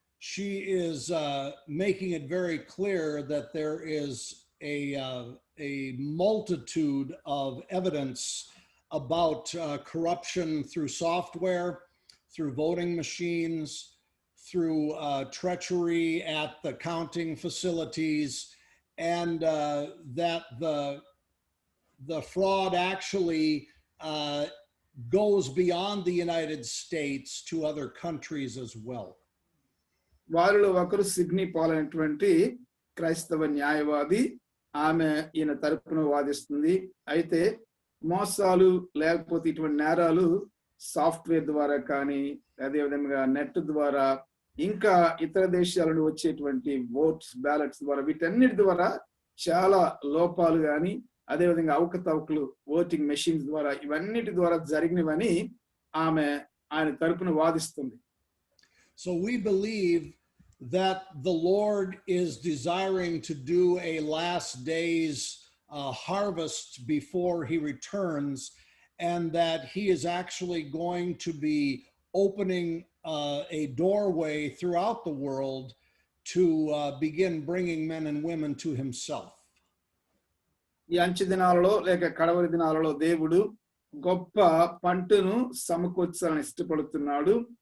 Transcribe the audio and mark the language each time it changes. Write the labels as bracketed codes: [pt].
[en] She is making it very clear that there is a multitude of evidence about corruption through software, through voting machines, through treachery at the counting facilities, and that the fraud actually goes beyond the United States to other countries as well. [te] వారిలో ఒకరు Sydney Paul అనేటువంటి క్రైస్తవ న్యాయవాది. ఆమె ఈయన తరపున వాదిస్తుంది. అయితే మోసాలు లేకపోతే ఇటువంటి నేరాలు సాఫ్ట్వేర్ ద్వారా కానీ, అదేవిధంగా నెట్ ద్వారా, ఇంకా ఇతర దేశాల నుండి వచ్చేటువంటి ఓట్స్, బ్యాలెట్స్ ద్వారా, వీటన్నిటి ద్వారా చాలా లోపాలు కానీ, అదేవిధంగా అవకతవకలు ఓటింగ్ మెషిన్స్ ద్వారా, ఇవన్నిటి ద్వారా జరిగినవని ఆమె ఆయన తరపున వాదిస్తుంది. [en] So we believe that the Lord is desiring to do a last days harvest before he returns, and that he is actually going to be opening a doorway throughout the world to begin bringing men and women to himself. [te] ఈ అంచె దినాలలో లేక కడవరి దినాలలో దేవుడు గొప్ప పంటను సమకూర్చాలని ఇష్టపడుతున్నాడు.